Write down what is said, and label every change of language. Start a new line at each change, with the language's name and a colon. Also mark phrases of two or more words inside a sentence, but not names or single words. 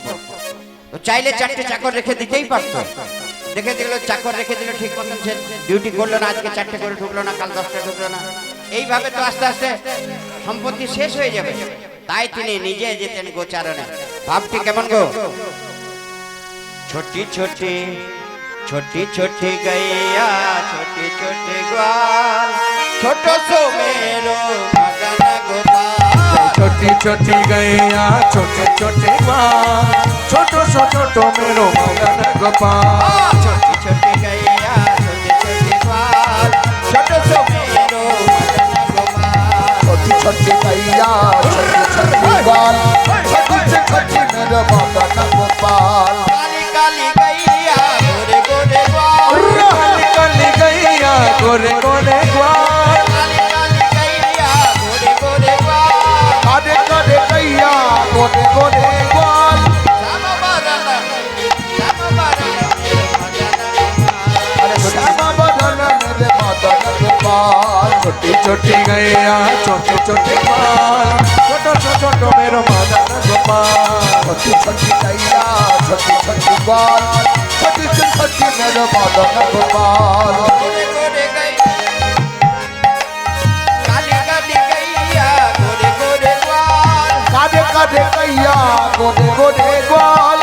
Bangla: তো চাইলে চারটে চাকর রেখে দিতেই পারত, দেখে দিল চাকর রেখে দিল, ঠিক মতন সে ডিউটি করলো না, আজকে 4টে করে ঢুকলো না, কাল 10টা ঢুকলো না, এইভাবে তো আস্তে আস্তে সম্পত্তি শেষ হয়ে যাবে। তাই তিনি নিজে যেতেন গোচারণে। ভাবটি কেমন গো?
Braj: छोटी छोटी छोटी छोटी गैया छोटी छोटी ग्वाल, छोटो सो मेरो मदन गोपाल। छोटी छोटी गैया छोटे छोटे ग्वाल, छोटो सो छोटो मेरो मदन गोपाल। छोटी छोटी गैया छोटी छोटी ग्वाल, छोटो सो मेरो मदन गोपाल। छोटी छोटी गैया छोटी छोटी ग्वाल, छोटी छोटी मेरो मदन गोपाल। काली काली गैया गोरे गोरे ग्वाल, काली गैया गोरे गोरे ग्वाल, काली काली गैया गोरे गोरे ग्वाल, काले काले गैया गोरे गोरे ग्वाल। श्याम बरन मेरो मदन गोपाल। अरे श्याम बरन मेरे मदन गोपाल। छोटी छोटी गैया छोटे छोटे ग्वाल, छोटो छोटो मेरो मदन गोपाल। छोटी छोटी गैया छोटी छोटी बाल छोटी से छोटी मेरे मदन गोपाल गोरे गोरे गैया काली काली गैया गोरे गोरे ग्वाल कादे कादे कैया गोदे गोदे ग्वाल